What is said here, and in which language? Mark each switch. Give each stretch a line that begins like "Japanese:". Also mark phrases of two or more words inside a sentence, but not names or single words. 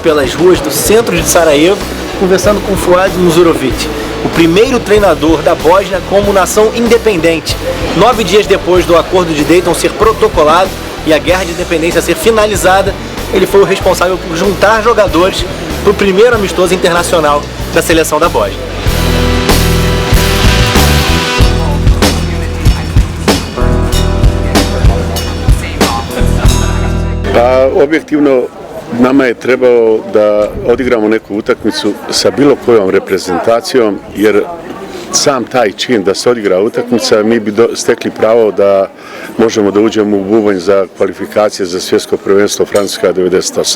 Portuguese: pelas ruas do centro de Sarajevo, conversando com Fuad Muzurovic, o primeiro treinador da Bósnia como nação independente. 9 dias depois do acordo de Dayton ser protocolado e a guerra de independência ser finalizada, ele foi o responsável por juntar jogadores para o primeiro amistoso internacional da seleção da Bósnia.
Bosnian: Pa objektivno nama je trebalo da odigramo neku utakmicu sa bilo kojom reprezentacijom, jer sam taj čin da se odigra utakmica, mi bi stekli pravo da možemo da uđemo u bubanj za kvalifikacije za svjetsko prvenstvo Francuska 98.